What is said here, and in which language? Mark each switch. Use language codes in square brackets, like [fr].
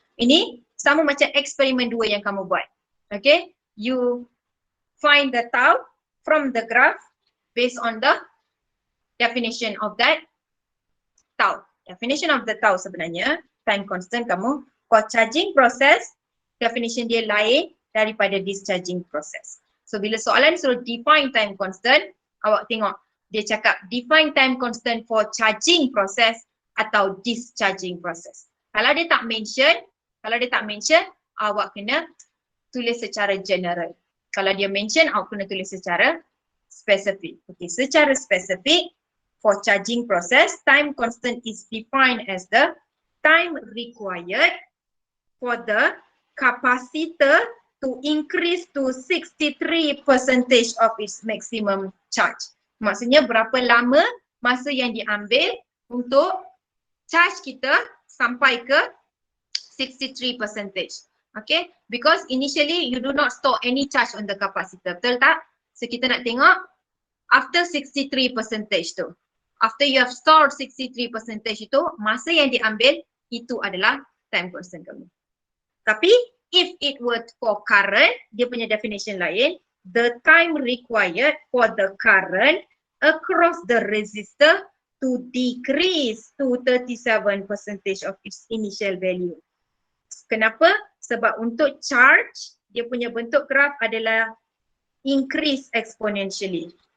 [ms] Ini sama macam eksperimen 2 yang kamu buat. [en] Okay, you find the tau from the graph based on the definition of that tau. Definition of the tau sebenarnya, time constant kamu, for charging process, definition dia lain daripada discharging process. So bila soalan suruh define time constant, awak tengok dia cakap define time constant for charging process atau discharging process. [ms] Kalau dia tak mention, awak kena tulis secara general. Kalau dia mention, awak kena tulis secara spesifik. Okey, secara spesifik [en] for charging process, time constant is defined as the time required for the capacitor to increase to 63% of its maximum charge. [ms] Maksudnya berapa lama masa yang diambil untuk charge kita sampai ke 63%. [en] Okay, because initially you do not store any charge on the capacitor, betul tak? [ms] So kita nak tengok after 63% tu. After you have stored 63% itu, masa yang diambil itu adalah time constant kamu. [en] Tapi if it were for current, dia punya definition lain, the time required for the current across the resistor to decrease to 37% of its initial value. [ms] Kenapa? Sebab untuk charge, dia punya bentuk graf adalah increase exponentially.